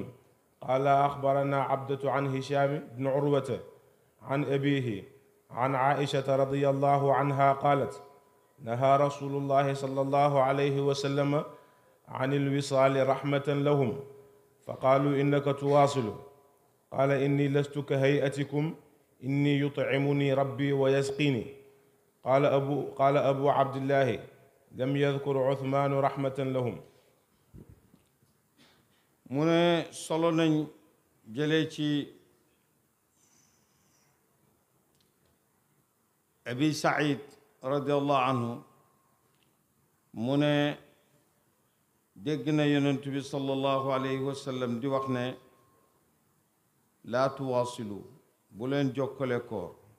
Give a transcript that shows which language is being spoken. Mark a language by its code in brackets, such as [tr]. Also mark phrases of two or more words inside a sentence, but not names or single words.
[ar] قال أخبرنا عبدة عن هشام بن عروة عن أبيه عن عائشة رضي الله عنها قالت نهى رسول الله صلى الله عليه وسلم عن الوصال رحمة لهم فقالوا إنك تواصل قال إني لست كهيئتكم إني يطعمني ربي ويسقيني قال أبو عبد الله لم يذكر عثمان رحمة لهم [wo] mu ne solo nañ jëlee ci Abi Saïd [ar] رضي الله عنه [wo] mu ne dégg na yonent bi [ar] صلى الله عليه وسلم [wo] di wax ne [ar] لا تواصلوا [wo] bu leen jokkale koor